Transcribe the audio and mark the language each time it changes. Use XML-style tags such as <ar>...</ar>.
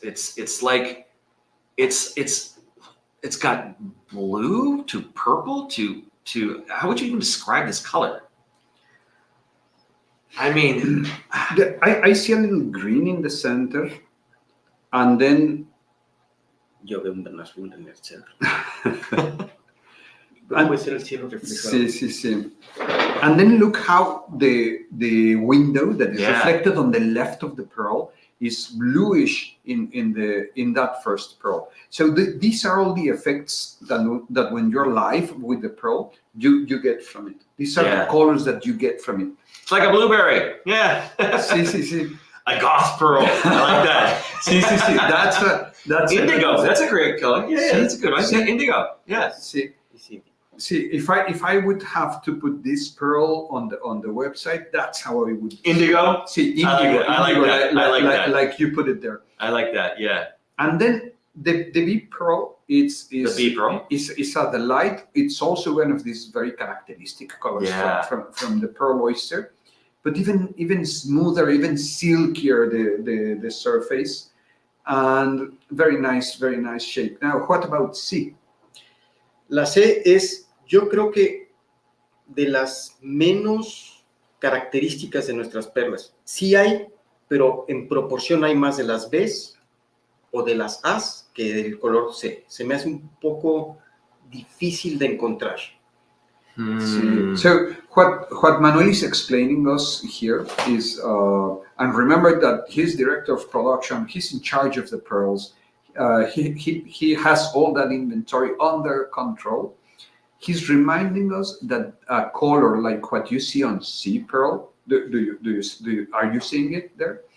<en>It's like it's got blue to purple to how would you even describe this color? I mean, I see a little green in the center, and then</en> <es>Yo veo un azul en el centro. Puede ser el cielo reflejado. sí.</es> <en>And then look how the window that is reflected on the left of the pearl is bluish in that first pearl. So these are all the effects that when you're live with the pearl, you get from it. These are the colors that you get from it. It's like a blueberry. Yeah.</en> <es>Sí.</es> <en>A goth pearl. I like that. Sí. That's indigo. That's a great color. Yeah, that's a good one.</en> <es>Sí.</es> <en>Indigo. Yes. See, if I would have to put this pearl on the website, that's how I would. Indigo. See, indigo. I like that. I like that. Like you put it there. I like that. Yeah. And then the bee pearl, is the bee pearl is at the light. It's also one of these very characteristic colors from the pearl oyster, but even smoother, even silkier the surface, and very nice shape. Now, what about C?</en> <es>La C es, yo creo que de las menos características de nuestras perlas. Sí hay, pero en proporción hay más de las Bs o de las As que del color C. Se me hace un poco difícil de encontrar.</es> <en>So what Manuel is explaining us here is, and remember that he's director of production, he's in charge of the pearls. He has all that inventory under control. He's reminding us that a color like what you see on sea pearl, are you seeing it there?</en>